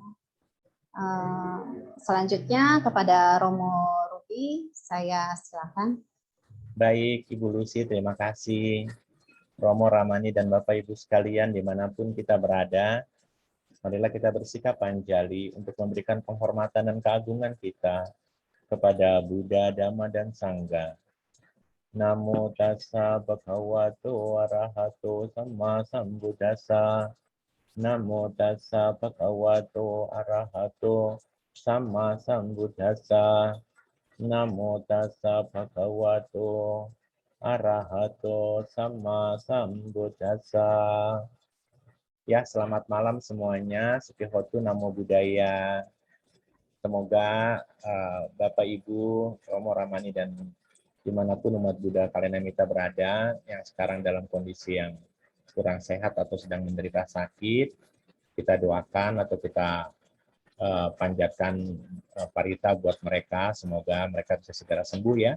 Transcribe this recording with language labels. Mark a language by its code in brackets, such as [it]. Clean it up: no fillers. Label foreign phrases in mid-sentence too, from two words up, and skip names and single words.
[id] Selanjutnya kepada Romo Ruby, saya silakan. Baik, Ibu Lucy, terima kasih. Romo, Ramani, dan Bapak Ibu sekalian, dimanapun kita berada, marilah kita bersikap panjali untuk memberikan penghormatan dan keagungan kita kepada Buddha, Dhamma, dan Sangha. [pi] Namo tassa bhagavato arahato samma sambuddhassa. Namo tassa bhagavato arahato samma sambuddhassa. Namo tassa bhagavato arahato samma sambuddhassa. [id] Ya, selamat malam semuanya. [pi] Sukihotu Namo Buddhaya. [id] Semoga Bapak Ibu, Romo, Ramani, dan dimanapun umat Buddha Kalenamita berada, yang sekarang dalam kondisi yang kurang sehat atau sedang menderita sakit, kita doakan atau kita panjatkan parita buat mereka, semoga mereka bisa segera sembuh ya.